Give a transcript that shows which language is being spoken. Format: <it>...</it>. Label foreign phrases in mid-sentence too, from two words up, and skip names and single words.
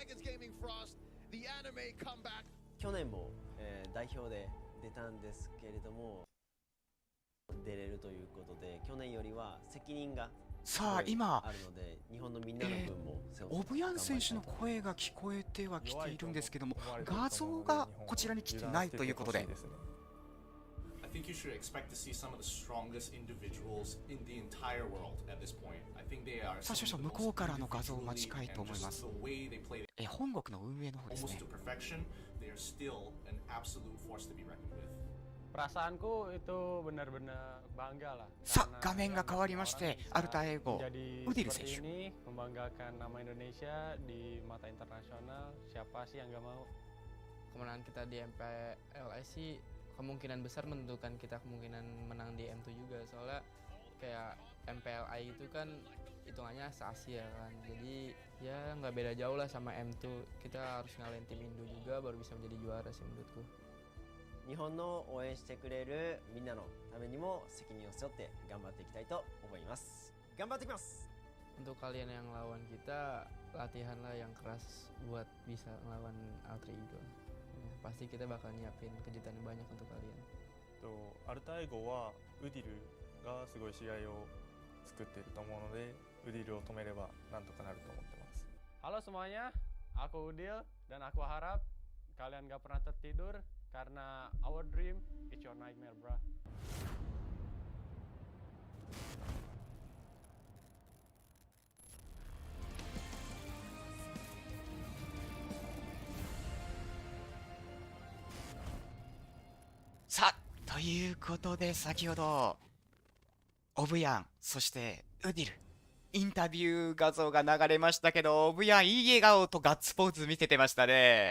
<ja>去年も、代表で出たんですけれども、出れるということで、去年よりは責任がさあ今あるので、日本のみんなの分も背負ってオブヤン選手の声が聞こえてはきているんですけども、画像がこちらに来てないということで、</ja> <en>I think you should expect to see some of the strongest individuals in the entire world at this point. I think they are</en> <ja>さあ少々向こうからの画像を待ちたいと思います。 本国の運営の方ですね。</ja> <en>almost to perfection. They are still an absolute force to be reckoned with.</en> <id>Perasaanku itu benar-benar bangga lah.</id> <ja>さあ画面が変わりまして、アルタ英語</ja> <id>Jadi</id> <ja>ウディル</ja> <id>seperti</id> <ja>選手、</ja> <id>ini membanggakan nama Indonesia di mata internasional. Siapa sih yang nggak mau? Kemenangan kita di MPLS sih kemungkinan besar menentukan kita kemungkinan menang di M2 juga, soalnya kayak MPLI itu kan hitungannya se-Asia kan, jadi ya nggak beda jauh lah sama M2. Kita harus ngalahin tim Indo juga baru bisa menjadi juara sih menurutku.</id> <ja>日本の応援してくれるみんなのためにも責任を背負って頑張っていきたいと思います。頑張ってきます。</ja> <id>Untuk kalian yang lawan kita, latihanlah yang keras buat bisa ngelawan Alter Ego. Ya, pasti kita bakal nyiapin kejutan yang banyak untuk kalian.</id> <ja>アルタエゴはウディルがすごい試合を作っていると思うので、ウディルを止めればなんとかなると思ってます。</ja> <id>Halo semuanya, aku Udil dan aku harap kalian nggak pernah tertidur karena</id> <en>our dream is your nightmare, bro.</en> <ja>さあということで、先ほどオブヤン、そしてウディル、インタビュー画像が流れましたけど、オブヤンいい笑顔とガッツポーズ見せてましたね。</ja>